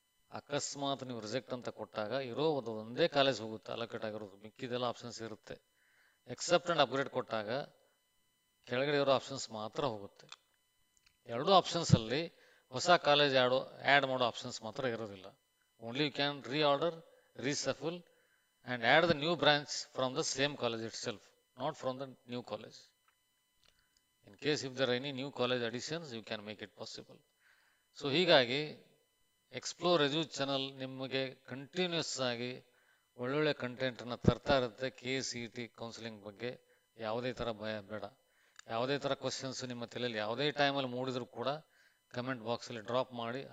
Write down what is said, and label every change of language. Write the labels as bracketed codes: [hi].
[kn] ಅಕಸ್ಮಾತ್ ನೀವು ರಿಜೆಕ್ಟ್ ಅಂತ ಕೊಟ್ಟಾಗ ಇರೋದು ಒಂದೇ ಕಾಲೇಜ್ ಹೋಗುತ್ತೆ ಅಲೋಕೇಟ್ ಆಗಿರೋದು, ಮಿಕ್ಕಿದೆಲ್ಲ ಆಪ್ಷನ್ಸ್ ಇರುತ್ತೆ. ಎಕ್ಸೆಪ್ಟ್ ಆ್ಯಂಡ್ ಅಪ್ಗ್ರೇಡ್ ಕೊಟ್ಟಾಗ ಕೆಳಗಡೆ ಇರೋ ಆಪ್ಷನ್ಸ್ ಮಾತ್ರ ಹೋಗುತ್ತೆ. ಎರಡೂ ಆಪ್ಷನ್ಸಲ್ಲಿ ಹೊಸ ಕಾಲೇಜ್ ಆ್ಯಡ್ ಮಾಡೋ ಆಪ್ಷನ್ಸ್ ಮಾತ್ರ ಇರೋದಿಲ್ಲ. [en] Only you can reorder, reshuffle and add the new branch from the same college itself, not from the new college. In case if there are any new college additions, you can make it possible. [kn] So ಹೀಗಾಗಿ explore ಎಜು channel ನಿಮಗೆ continuous ಆಗಿ ಒಳ್ಳೊಳ್ಳೆ ಕಂಟೆಂಟನ್ನು ತರ್ತಾ ಇರುತ್ತೆ. KCET counselling ಬಗ್ಗೆ ಯಾವುದೇ ಥರ ಭಯ ಬೇಡ. ಯಾವುದೇ ಥರ ಕ್ವಶನ್ಸ್ ನಿಮ್ಮ ತಲೆಯಲ್ಲಿ ಯಾವುದೇ ಟೈಮಲ್ಲಿ ಮೂಡಿದರೂ ಕೂಡ ಕಮೆಂಟ್ ಬಾಕ್ಸಲ್ಲಿ ಡ್ರಾಪ್ ಮಾಡಿ.